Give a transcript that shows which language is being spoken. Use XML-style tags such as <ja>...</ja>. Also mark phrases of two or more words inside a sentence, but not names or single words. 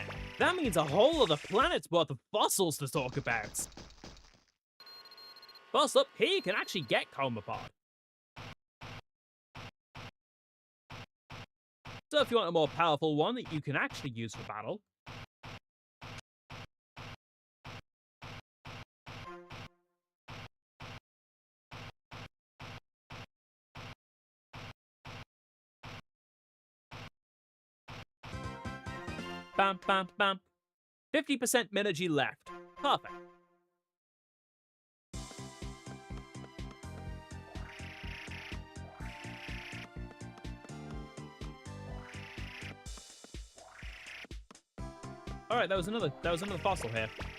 <en>That means a whole other planet's worth of fossils to talk about. First up, here you can actually get Coma Pod. So if you want a more powerful one that you can actually use for battle, bam, bam, bam. 50% Minergy left. Perfect. Alright, that was another fossil here.</en>